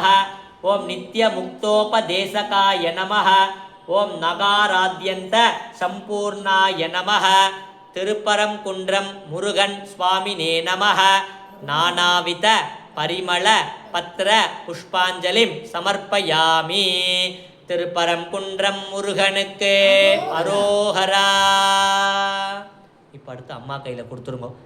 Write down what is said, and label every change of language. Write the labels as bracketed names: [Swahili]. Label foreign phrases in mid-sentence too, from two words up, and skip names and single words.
[Sanskrit] ओम नित्यमुक्तोपदेशकाय नमः। ओम नगाराद्यन्त संपूर्णाय नमः। तिरुपरंकुंड्रम मुरुगन स्वामिने नमः। नानाविध परिमल पत्र पुष्पांजलिं समर्पयामि। [Tamil] திருப்பரங்குன்றம் முருகனுக்கு அரோஹரா. இப்போ அடுத்து அம்மா கையில் கொடுத்துருங்க.